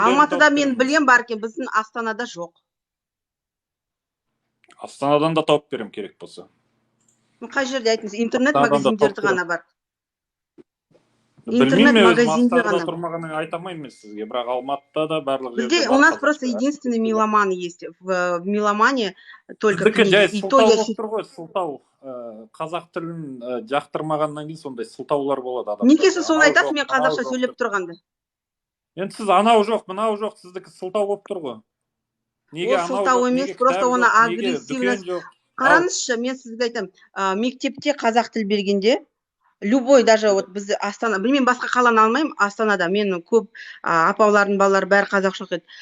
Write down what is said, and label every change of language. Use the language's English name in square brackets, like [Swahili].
[Kazakh] Алматыда мен білем бар екен, біздің Астанада жоқ. Астанадан да тауып берем керек болса. Қай жерде айтыңыз, интернет магазиндерді ғана бар. Білмеймін, өзім Астанада тұрмағанын айта алмаймын сізге, бірақ Алматыда да барлық жерде бар. [Russian] У нас просто единственный Меломан есть. В Меломане только книги. [Kazakh] Сылтау. Қазақ тілін жақтырмағаннан кейін сондай сылтаулар болады. Неге сіз соны айтасыз, мен қазақша сөйлеп тұрғанда? Енді сіз анау жоқ, мынау жоқ, сіздікі сылтау болып тұр ғой. Ол сылтау емес, просто оны агрессивность. Қараңызшы, мен сізге айтамын, мектепте қазақ тіл бергенде, любой, даже вот біз Астана, білмеймін, басқа қаланы алмаймын, Астанада, мен көп апалардың балалары бәрі қазақша оқиды.